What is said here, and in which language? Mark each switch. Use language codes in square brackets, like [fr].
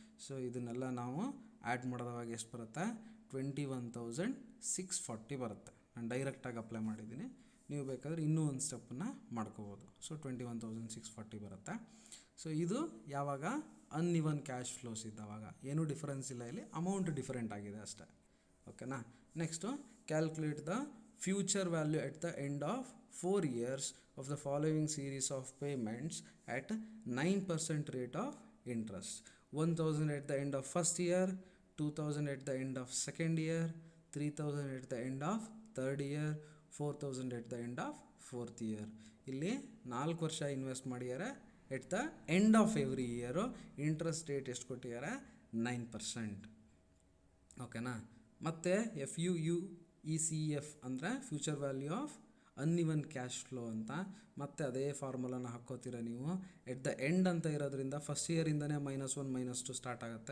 [kn] So ಇದನ್ನೆಲ್ಲ ನಾವು add ಮಾಡಿದವಾಗ ಎಷ್ಟು ಬರುತ್ತೆ 21,640 ಬರುತ್ತೆ. ನಾನು ಡೈರೆಕ್ಟಾಗಿ ಅಪ್ಲೈ ಮಾಡಿದ್ದೀನಿ, ನೀವು ಬೇಕಾದರೆ ಇನ್ನೂ ಒಂದು ಸ್ಟೆಪ್ಪನ್ನು ಮಾಡ್ಕೋಬೋದು. ಸೊ 21,640 ಬರುತ್ತೆ. ಸೊ ಇದು ಯಾವಾಗ ಅನ್ಇವನ್ ಕ್ಯಾಶ್ ಫ್ಲೋಸ್ ಇದ್ದಾವಾಗ, ಏನೂ ಡಿಫರೆನ್ಸ್ ಇಲ್ಲ, ಇಲ್ಲಿ ಅಮೌಂಟ್ ಡಿಫರೆಂಟ್ ಆಗಿದೆ ಅಷ್ಟೇ. ಓಕೆನಾ. [en] Next calculate the future value at the end of 4 years of the following series of payments at 9% rate of interest. 1,000 at the end of first year, 2,000 at the end of second year, 3,000 at the end of third year, 4,000 at the end of fourth year. [kn] ಇಲ್ಲಿ 4 ವರ್ಷ invest ಮಾಡಿದ್ದಾರೆ. [en] at the end of every year interest rate [kn] ಎಷ್ಟು ಕೊಟ್ಟಿದ್ದಾರೆ? [en] 9%. ಓಕೆನಾ. [kn] ಮತ್ತು FUECF ಅಂದರೆ future value of uneven cash flow ಅಂತ. ಮತ್ತೆ ಅದೇ ಫಾರ್ಮುಲಾನ ಹಾಕ್ಕೋತೀರ ನೀವು. ಎಟ್ ದ ಎಂಡ್ ಅಂತ ಇರೋದ್ರಿಂದ ಫಸ್ಟ್ ಇಯರಿಂದನೇ -1 -2 ಸ್ಟಾರ್ಟ್ ಆಗುತ್ತೆ.